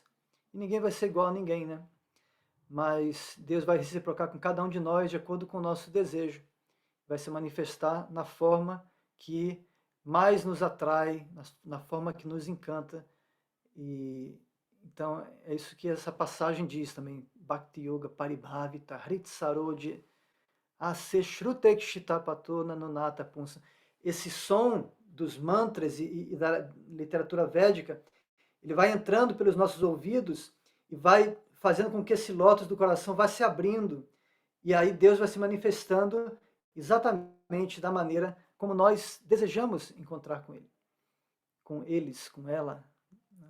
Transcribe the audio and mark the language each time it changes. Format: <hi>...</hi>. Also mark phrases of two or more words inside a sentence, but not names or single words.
<pt>E ninguém vai ser igual a ninguém, né? Mas Deus vai reciprocar com cada um de nós de acordo com o nosso desejo. Vai se manifestar na forma que mais nos atrai, na forma que nos encanta. E então é isso que essa passagem diz também.</pt> <sa>Bhakti Yoga Paribhavita Hrit Saroja Ase Shrutekshitapatona Nunata Punsa.</sa> <pt>Esse som dos mantras e da literatura védica, ele vai entrando pelos nossos ouvidos e vai fazendo com que esse lótus do coração vá se abrindo E aí Deus vai se manifestando exatamente da maneira como nós desejamos encontrar com Ele, com eles, com ela, né?</pt>